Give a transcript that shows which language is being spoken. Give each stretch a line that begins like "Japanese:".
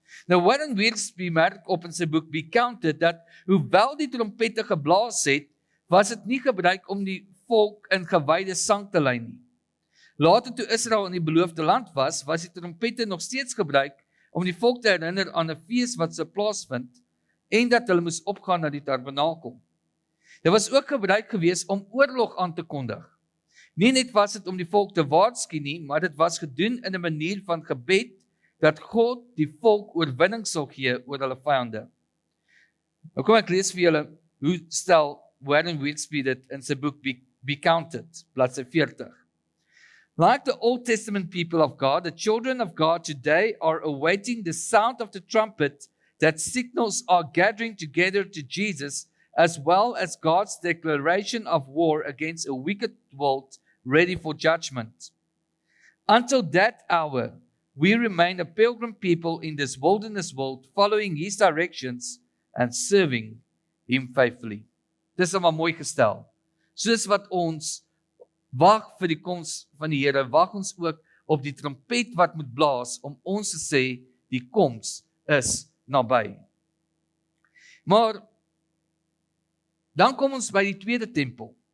Afrikaans: Nou Warren Wiersbe merk op in sy boek Be Counted dat hoewel die trompette geblaas het, was dit nie gebruik om die volk in gewyde sang te lei nie. Later toe Israel in die beloofde land was die trompette nog steeds gebruik om die volk te herinner aan 'n fees wat sou plaasvind en dat hulle moes opgaan na die tabernakel. Dit was ook gebruik gewees om oorlog aan te kondig. Nie net was dit om die volk te waarsku nie, maar dit was gedoen in 'n manier van gebed dat God die volk oorwinning sal gee oor hulle vyande. Nou kom ek lees vir julle hoe stel Warren Wiersbe dit in sy boek Be Counted, bladsy 40.
English: Like the Old Testament people of God, the children of God today are awaiting the sound of the trumpet that signals our gathering together to Jesus, as well as God's declaration of war against a wicked world ready for judgment. Until that hour, we remain a pilgrim people in this wilderness world, following his directions and serving him faithfully.
Afrikaans: Dis maar mooi gestel. Soos wat ons wag vir die koms van die Here, wag ons ook op die trompet wat moet blaas om ons te sê, die koms is naby. Maar dan kom ons by die tweede tempel.